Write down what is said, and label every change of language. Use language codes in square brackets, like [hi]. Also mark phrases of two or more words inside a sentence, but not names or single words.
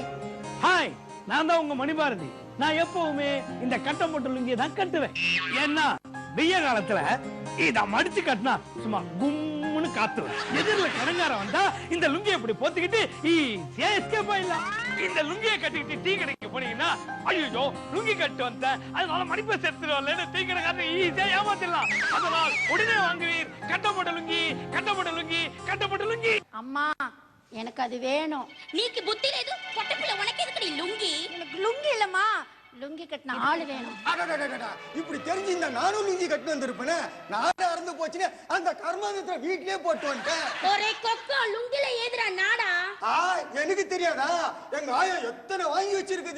[ta] ஹாய் நான் தான் உங்க மணிபாரதி நான் எப்பவுமே இந்த கட்டம் போட்ட லுங்கியை தான் கட்டுவேன் ஏன்னா வெய்ய காலத்துல இத மடிச்சு கட்டினா சும்மா கும்முன்னு காத்துரும் எதிரில கடங்கார வந்தா இந்த லுங்கியை இப்படி போத்திக்கிட்டு ஈஸியா எஸ்கேப் ஆயிடலாம் இந்த லுங்கியை கட்டிக்கிட்டு டீ கடைக்கு போனீங்கன்னா ஐயோ லுங்கி கட்டு வந்தேன் அதனால மடிப்பை சேர்த்துருவாங்க டீ கடைக்காரன் ஈஸியா ஏமாத்திடலாம் அதனால் உடனே வாங்குவீர் கட்டப்பட்ட லுங்கி அம்மா எனக்கு அது வேணும் [te] నీకు బుద్ధి లేదు పొట్టపిల్ల [ta] உனக்கே எதுக்கடி லுங்கி எனக்கு லுங்கி இல்லம்மா லுங்கி கட்டின ஆளு வேணும் இப்படி தெரிஞ்சிருந்தா நானும் லுங்கி கட்டு வந்திருப்பேன் நாடா இறந்து போச்சுன்னு அந்த கர்மாந்தத்தை வீட்லயே போட்டு வந்துட்டேன் ஒரே கொக்கோ லுங்கில ஏதுடா நாடா எனக்கு தெரியாதா எங்க ஆயா எத்தனை வாங்கி வச்சிருக்குது